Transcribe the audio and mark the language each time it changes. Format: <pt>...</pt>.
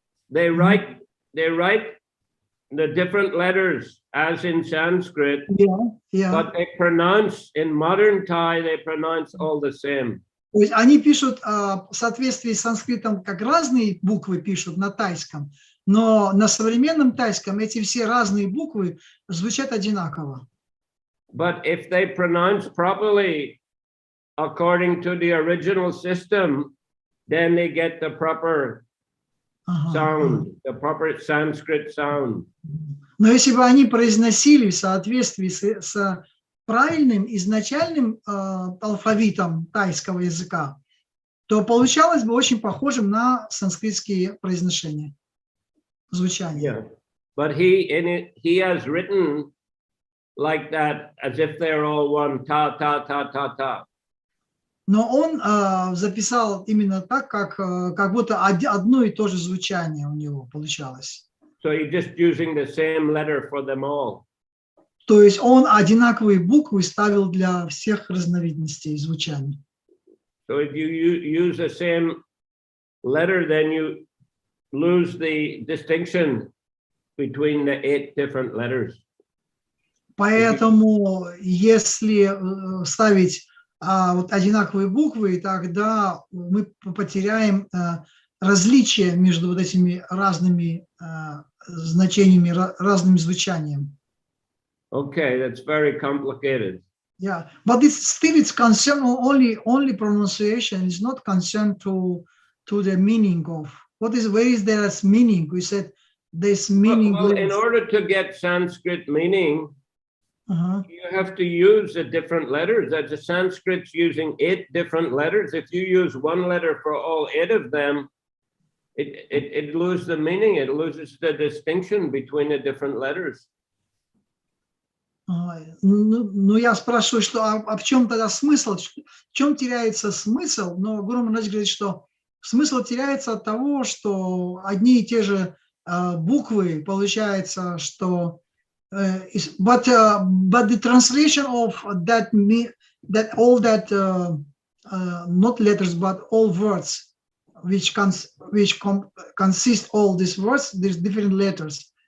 <en>they write the different letters as in Sanskrit, but they pronounce in modern Thai, they pronounce all the same.</en> <ru>То есть они пишут в соответствии с санскритом, как разные буквы пишут на тайском, но на современном тайском эти все разные буквы звучат одинаково.</ru> <en>But if they pronounce properly according to the original system, then they get the proper sound, the proper Sanskrit sound.</en> <ru>Но если бы они произносили в соответствии с правильным изначальным алфавитом тайского языка, то получалось бы очень похожим на санскритские произношения, звучание.</ru> <en>Yeah. But he has written like that, as if they're all one, ta, ta, ta, ta, ta.</en> <ru>Но он записал именно так, как будто одно и то же звучание у него получалось.</ru> <en>So you're just using the same letter for them all.</en> <ru>То есть он одинаковые буквы ставил для всех разновидностей звучания.</ru> <en>So if you use the same letter, then you lose the distinction between the 8 different letters.</en> <ru>Поэтому, если ставить вот одинаковые буквы, тогда мы потеряем различия между вот этими разными значениями, разным звучанием.</ru> <en>Okay, that's very complicated. Yeah, but it's concerned only pronunciation. It's not concerned to the meaning of where is there as meaning. We said this meaning. Well, in order to get Sanskrit meaning, you have to use the different letters. The Sanskrit's using 8 different letters. If you use one letter for all 8 of them, it loses the meaning. It loses the distinction between the different letters.</en> <ru>Ну, я спрашиваю, что в чем тогда смысл? В чем теряется смысл? Но Гуру Махарадж говорит, что смысл теряется от того, что одни и те же буквы, получается, что</ru> <en>but the translation of that all that not letters but all words which consist all these words, there's different letters.</en>